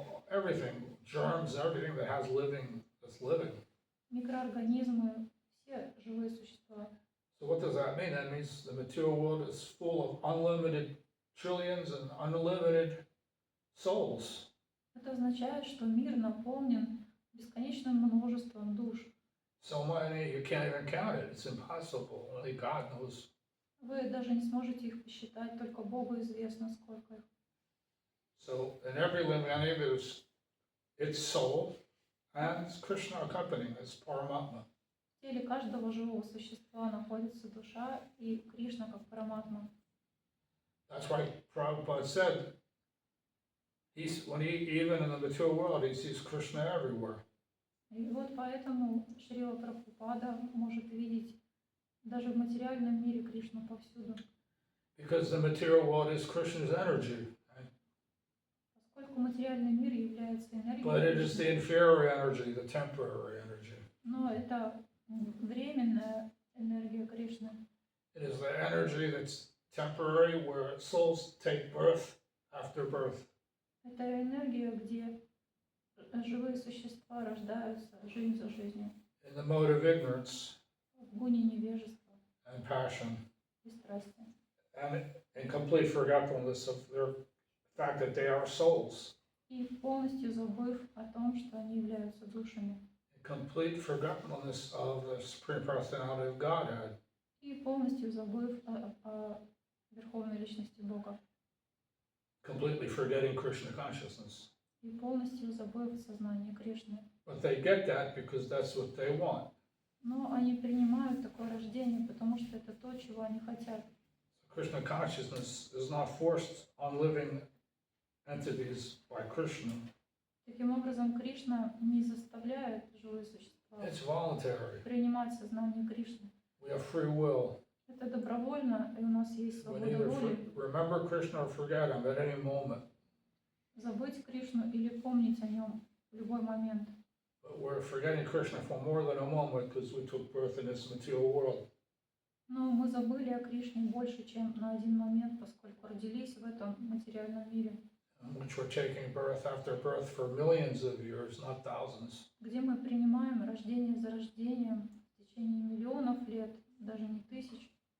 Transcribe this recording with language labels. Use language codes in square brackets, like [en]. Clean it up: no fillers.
[en] everything, germs, everything that has living, that's living. [ru] микроорганизмы, все живые существа. [en] So what does that mean? That means the material world is full of unlimited trillions and unlimited souls. [ru] Это означает, что мир наполнен бесконечным множеством душ. [en] So many, you can't even count it. It's impossible. Only God knows. [ru] Вы даже не сможете их посчитать, только Богу известно, сколько их. [en] So in every living entity, there's its soul and it's Krishna accompanying, it's Paramatma. [ru] В теле каждого живого существа находится душа и Кришна как Параматма. [en] That's why Prabhupada said, even in the material world, he sees Krishna everywhere. [ru] И вот поэтому Шрила Прабхупада может видеть даже в материальном мире Кришну повсюду. [en] Because the material world is Krishna's energy. Right? [ru] Поскольку материальный мир является энергией [en] But it is the [ru] Кришны, [en] inferior energy, the temporary energy. [ru] но это временная энергия Кришны. [en] It is the energy that's temporary, where souls take birth after birth. [ru] Это энергия, где живые существа рождаются жизнь за жизнью, [en] In the mode of ignorance [ru] в гуне невежества [en] and passion, [ru] и страсти. [en] and in complete forgetfulness of their fact that they are souls. [ru] И полностью забыв о том, что они являются душами. [en] Complete forgetfulness of the Supreme Personality of Godhead. [ru] И полностью забыв о Верховной Личности Бога. [en] Completely forgetting Krishna consciousness. [ru] И полностью забыв сознание Кришны. [en] But they get that because that's what they want. [ru] Но они принимают такое рождение, потому что это то, чего они хотят. [en] Krishna consciousness is not forced on living entities by Krishna. [ru] Таким образом, Кришна не заставляет живые существа [en] It's voluntary. [ru] принимать сознание Кришны. [en] We have free will. [ru] Это добровольно, и у нас есть [en] We [ru] свобода [en] either [ru] воли. [en] remember Krishna or forget him at any moment. [ru] Забыть Кришну или помнить о нем в любой момент. [en] But we're forgetting Krishna for more than a moment because we took birth in this material world. [ru] Но мы забыли о Кришне больше, чем на один момент, поскольку родились в этом материальном мире, [en] In which we're taking birth after birth for millions of years, not thousands. [ru] где мы принимаем рождение за рождением в течение миллионов лет, даже не тысяч.